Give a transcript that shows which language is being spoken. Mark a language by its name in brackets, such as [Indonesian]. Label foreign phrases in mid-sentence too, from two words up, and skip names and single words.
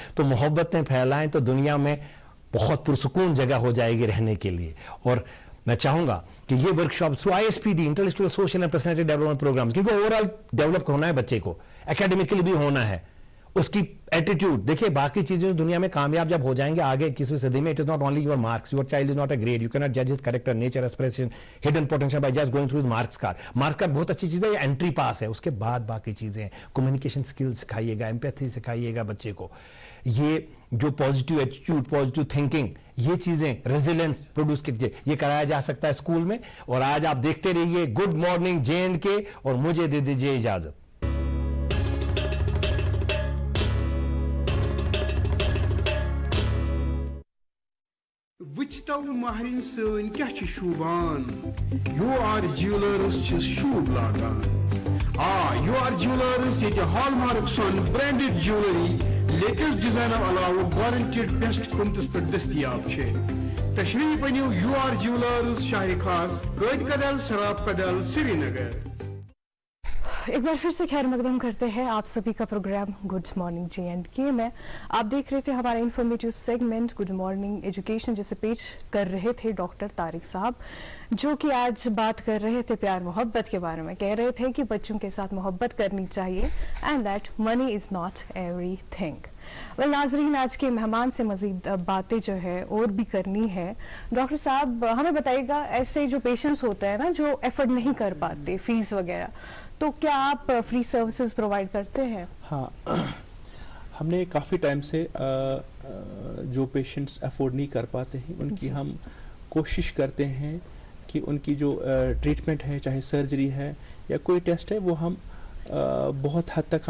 [Urdu] تو محبتیں پھیلائیں تو دنیا میں بہت پرسکون جگہ ہو جائے گی رہنے کے لیے. اور میں چاہوں گا کہ یہ [English] workshop through ISPD intellectual social and personality development program, [Urdu] کیونکہ [English] over all [Urdu] ڈیولپ ہونا ہے بچے کو, اکیڈمیکلی بھی ہونا ہے, اس کی ایٹیٹیوڈ. دیکھیے باقی چیزیں دنیا میں کامیاب جب ہو جائیں گے آگے 21ویں صدی میں, [English] it is not only your marks. Your child is not a grade. you ki not judge his character, nature, aspiration, hidden potential by just going through his marks card. marks card [Urdu] بہت اچھی چیز ہے, یہ [English] entry pass [Urdu] ہے. اس کے بعد باقی چیزیں ہیں. [English] communication skill [Urdu] سکھائیے گا, ایمپیتھی سکھائیے گا بچے کو. یہ جو [English] positive attitude, positive thinking, [Urdu] یہ چیزیں [English] resilience produce [Urdu] کیجیے, یہ کرایا جا سکتا ہے اسکول میں. اور آج آپ دیکھتے رہیے گڈ مارننگ JNK, اور مجھے دے دیجیے اجازت. [Kashmiri] وچتو مہرین سن کیا چھ شوبان, UR جیولرز چھ شوب لاگان. UR جیولرز یہ ہال مارک سن [English] branded jewellery latest designer [Kashmiri] علاوہ [English] guaranteed best [Kashmiri] قیمتس [Urdu] پر دستیاب ہے. [Kashmiri] تشریف انیو UR جیولرز شاہ خاص, قائد کدل, سراب کدل, سری نگر. [Urdu] ایک بار پھر سے خیر مقدم کرتے ہیں آپ سبھی کا پروگرام گڈ مارننگ JNK میں. آپ دیکھ رہے تھے ہمارا [English] informative segment [Urdu] گڈ مارننگ ایجوکیشن, جسے پیش کر رہے تھے ڈاکٹر طارق صاحب, جو کہ آج بات کر رہے تھے پیار محبت کے بارے میں. کہہ رہے تھے کہ بچوں کے ساتھ محبت کرنی چاہیے [English] and that money is not every thing. [Urdu] ناظرین, آج کے مہمان سے مزید باتیں جو ہے اور بھی کرنی ہے. ڈاکٹر صاحب ہمیں بتائیے گا, ایسے جو پیشنٹس ہوتے ہیں نا جو ایفرٹ نہیں کر پاتے فیس وغیرہ, تو کیا آپ [English] free services provide [Urdu] کرتے ہیں؟ ہاں, ہم نے کافی ٹائم سے جو پیشنٹس افورڈ نہیں کر پاتے ہیں ان کی ہم کوشش کرتے ہیں کہ ان کی جو ٹریٹمنٹ ہے, چاہے سرجری ہے یا کوئی ٹیسٹ ہے, وہ ہم بہت حد تک ہم